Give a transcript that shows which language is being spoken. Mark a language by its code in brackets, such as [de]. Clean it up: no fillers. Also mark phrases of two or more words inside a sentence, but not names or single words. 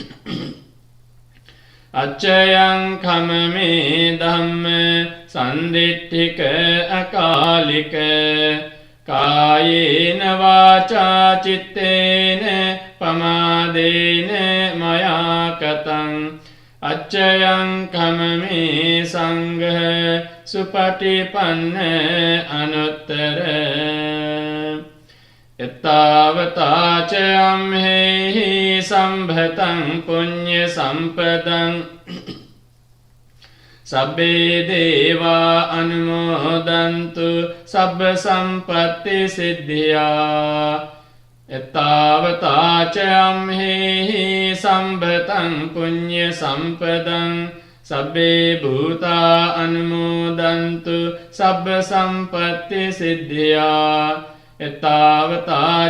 [pi] අච්චයං කමමේ ධම්ම සන්දිට්ඨික අකාලික කායේන වාචා චිත්තේන පමාදේන මයා කතං අච්චයං කමමේ සංඝ සුපටිපන්න අනුත්තර එත්තාවතාච අම්හෙහි සම්භතං පුඤ්ඤ සම්පදං සබ්බේ දේවා අනුමෝදන්තු සබ්බ සම්පත්ති සිද්ධියා එත්තාවතාච අම්හෙහි සම්භතං පුඤ්ඤ සම්පදං සබ්බේ භූතා අනුමෝදන්තු සබ්බ සම්පත්ති සිද්ධියා එත්තාවතාච